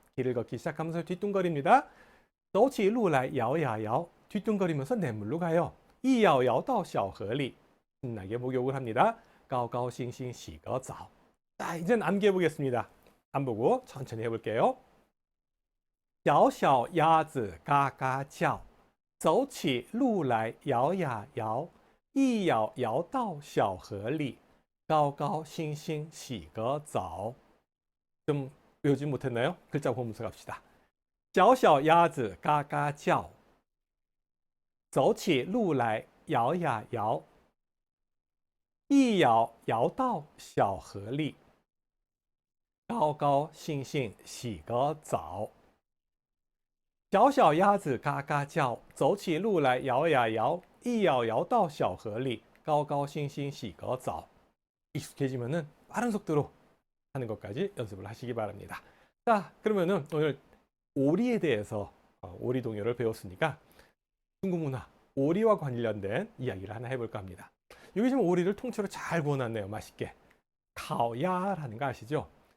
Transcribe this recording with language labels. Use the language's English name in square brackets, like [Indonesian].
[Korean] 길을 걷기 시작하면서 뒤뚱거립니다. [Chinese] 走起路来摇呀摇. [Korean] 뒤뚱거리면서 냇물로 가요. [Chinese] 一摇摇到小河里. [Korean] 신나게 목욕을 합니다. [Chinese] 高高兴兴洗个澡. [Korean] 자, 이제 암기해 보겠습니다. 안 보고 천천히 해볼게요. [Chinese] 小小鸭子嘎嘎叫，走起路来摇呀摇，一摇摇到小河里，高高兴兴洗个澡. 좀 외우지 못했나요? 글자 보면서 갑시다. 小小鸭子嘎嘎叫，走起路来摇呀摇，一摇摇到小河里，高高兴兴洗个澡. 小小鸭子嘎嘎叫，走起路来摇呀摇，一摇摇到小河里，高高兴兴洗个澡. [Korean] 익숙해지면은 빠른 속도로 하는 것까지 연습을 하시기 바랍니다. 자, 그러면은 오늘 오리에 대해서 오리 동요를 배웠으니까 중국 문화 오리와 관련된 이야기를 하나 해볼까 합니다. 여기 지금 오리를 통째로 잘 구워놨네요. 맛있게. 카오야라는 거 아시죠?